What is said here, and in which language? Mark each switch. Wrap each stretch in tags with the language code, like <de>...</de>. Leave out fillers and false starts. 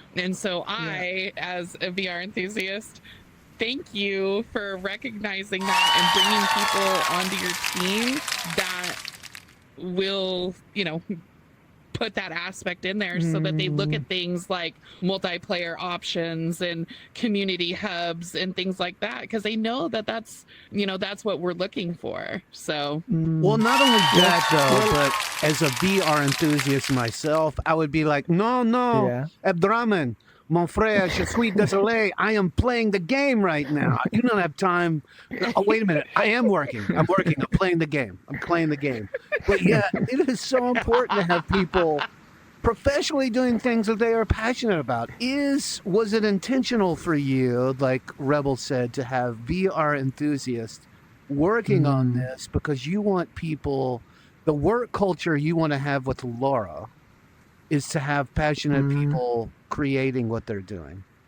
<en>And so I, as a VR enthusiast, thank you for recognizing that and bringing people onto your team that will, put that aspect in there so that they look at things like multiplayer options and community hubs and things like that, because they know that that's what we're looking for. So Well, not only that though, but as a VR enthusiast myself, I would be like, no, Yeah.</en> <fr>Abdraman, mon frère, je suis désolé.</fr> <en>I am playing the game right now. You don't have time. Oh, wait a minute. I am working. I'm working. I'm playing the game. I'm playing the game. But yeah, it is so important to have people professionally doing things that they are passionate about. Was it intentional for you, like Rebel said, to have VR enthusiasts working on this because you want people, the work culture you want to have with LORA is to have passionate people creating what they're doing?</en>